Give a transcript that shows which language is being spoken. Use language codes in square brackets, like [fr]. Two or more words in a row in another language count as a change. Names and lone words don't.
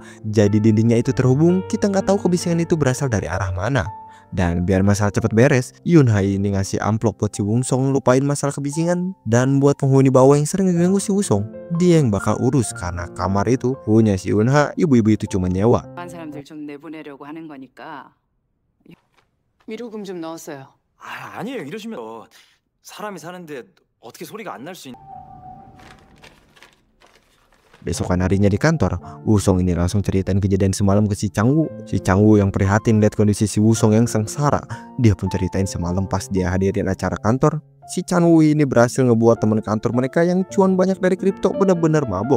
[id] Jadi dindingnya itu terhubung, kita nggak tahu kebisingan itu berasal dari arah mana. Dan biar masalah cepet beres, Eun-ha ini ngasih amplop buat si Woo-sung lupain masalah kebisingan. Dan buat penghuni bawah yang sering ngeganggu si Woo-sung, dia yang bakal urus karena kamar itu punya si Eun-ha, ibu-ibu itu cuma nyewa. [ko] 사람들 좀 내보내려고 하는 거니까 위로금 좀 넣었어요. 아니에요. 이러시면 사람이 사는데 어떻게 소리가 안 날 수 있... [id] Besokan harinya di kantor, Wusong ini langsung ceritain kejadian semalam ke si Changwoo. Si Changwoo yang prihatin lihat kondisi si Wusong yang sengsara. Dia pun ceritain semalam pas dia hadirin acara kantor, si Changwoo ini berhasil ngebuat teman kantor mereka yang cuan banyak dari kripto benar-benar mabok.